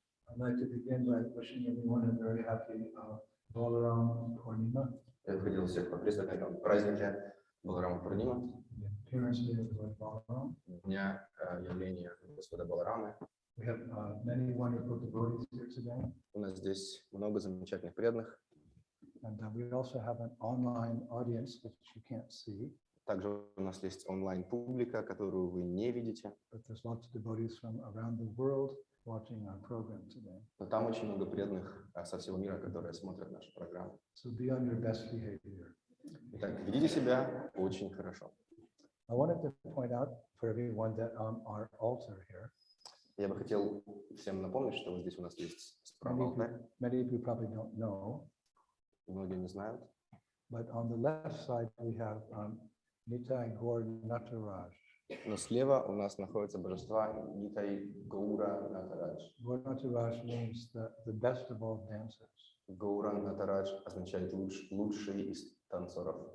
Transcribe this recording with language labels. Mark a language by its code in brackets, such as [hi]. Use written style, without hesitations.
[en] I'd like to begin by wishing everyone a very happy all-around Purnima. [ru] Я хотел всех поприветствовать на этом празднике Баларама Пурнима, [en] The appearance day of Lord Balaram. [ru] дня явления Господа Баларамы. [en] We have many wonderful devotees here today. [ru] У нас здесь много замечательных преданных. [en] And we also have an online audience which you can't see. [ru] Также у нас есть онлайн-публика, которую вы не видите. [en] But there's lots of devotees from around the world watching our program today. [ru] Но там очень много преданных со всего мира, которые смотрят нашу программу. [en] So be on your best behavior. [ru] Итак, ведите себя очень хорошо. [en] I wanted to point out for everyone that our altar here. [ru] Я бы хотел всем напомнить, что вот здесь у нас есть справа алтарь. [en] Many of you probably don't know. [ru] Многие не знают. [en] But on the left side we have Nitai Gaur Nataraj. [ru] Но слева у нас находятся божества Нитай Гаура Натарадж. [en] Gaur Nataraj means the best of all dancers. [ru] Гаура Натарадж означает лучший из танцоров.